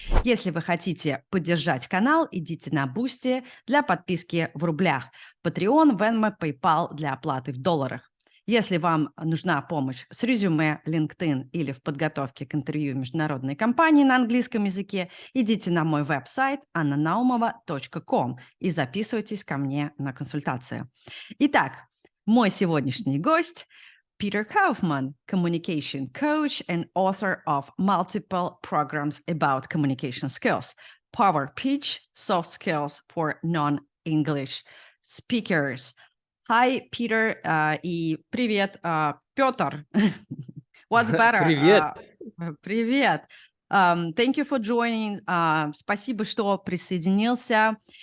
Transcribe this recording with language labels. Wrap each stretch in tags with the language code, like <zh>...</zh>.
<ru>Если вы хотите поддержать канал, идите на Boosty для подписки в рублях, Patreon, Venmo, PayPal для оплаты в долларах. Если вам нужна помощь с резюме, LinkedIn или в подготовке к интервью международной компании на английском языке, идите на мой веб-сайт annanaumova.com и записывайтесь ко мне на консультацию. Итак, мой сегодняшний гость</ru> <en>– Питер Кауфман, communication coach and author of multiple programs about communication skills, Power Pitch, Soft Skills for Non-English Speakers.</en> <ru>Hi, Peter, и привет, Петр.</ru> <en>What's better?</en> <ru>Привет. Привет.</ru> <en>Thank you for joining.</en> <ru>Спасибо, что присоединился.</ru>